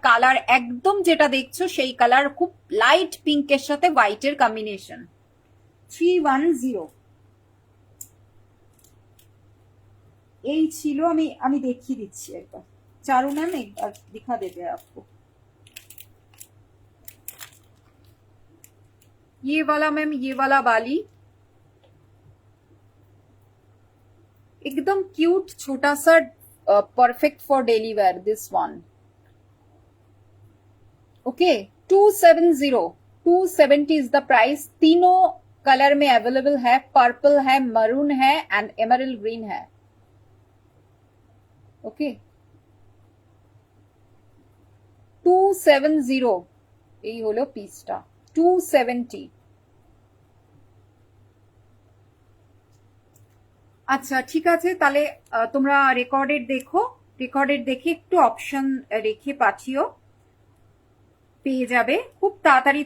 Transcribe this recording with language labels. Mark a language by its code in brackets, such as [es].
[bn] Colour একদম যেটা দেখছো সেই কালার, খুব লাইট পিঙ্কের সাথে হোয়াইটের কম্বিনেশন, 310। এই ছিল, আমি দেখিয়ে দিচ্ছি একবার, চারু [hi] मैम एक बार दिखा देते हैं आपको। ये वाला मैम, ये वाला बाली एकदम क्यूट, छोटा सा, [en] Perfect for daily wear, this one. Okay, 270, 270 is the price. [hi] तीनों कलर में अवेलेबल है, पर्पल है, मरून है, एंड एमरल्ड ग्रीन है। [bn] ओके, 270 এই হলো পিসটা, 270। আচ্ছা ঠিক আছে, তাহলে তোমরা রেকর্ডেড দেখো, রেকর্ডেড দেখে একটু অপশন রেখে পাঠিও, পেয়ে যাবে খুব তাড়াতাড়ি।